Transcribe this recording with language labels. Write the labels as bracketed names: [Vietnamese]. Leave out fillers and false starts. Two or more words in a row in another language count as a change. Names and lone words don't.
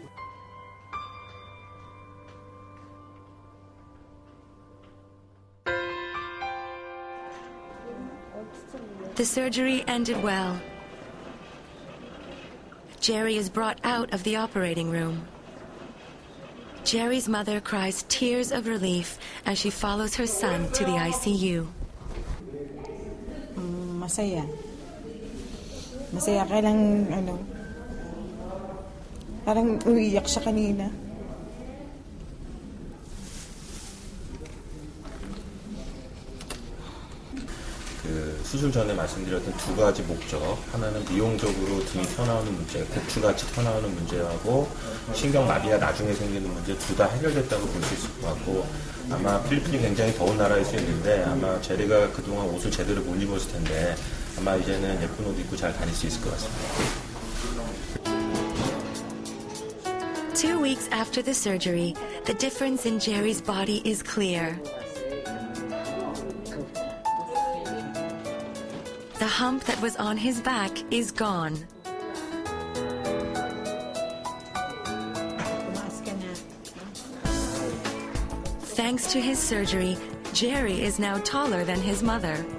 [English] The surgery ended well. Jerry is brought out of the operating room. Jerry's mother cries tears of relief as she follows her son to the ICU. [Filipino] Masaya. Masaya, kailang parang umiyak siya kanina. [Korean] 수술 전에 말씀드렸던 두 가지 목적, 하나는 미용적으로 등이 튀어나오는 문제, 고추같이 튀어나오는 문제하고 신경마비가 나중에 생기는 문제 둘 다 해결됐다고 볼 수 있을 것 같고, 아마 필리핀이 굉장히 더운 나라일 수 있는데 아마 제리가 그동안 옷을 제대로 못 입었을 텐데 아마 이제는 예쁜 옷 입고 잘 다닐 수 있을 것 같습니다. [English] 2 weeks after the surgery, the difference in Jerry's body is clear. The hump that was on his back is gone. Thanks to his surgery, Jerry is now taller than his mother.